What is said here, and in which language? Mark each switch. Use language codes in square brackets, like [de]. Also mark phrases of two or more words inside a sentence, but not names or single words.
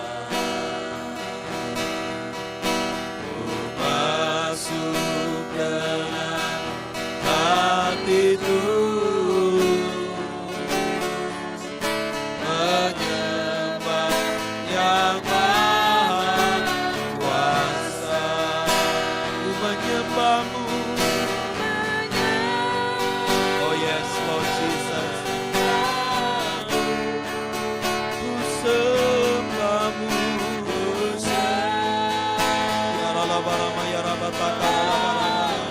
[id] Ku masuk dengan hati tulus, menyembah yang Maha Kuasa. Ku menyembahmu, [en] oh yes Lord Jesus. Ku sembahmu, ya rala barama ya rabataka rala barama.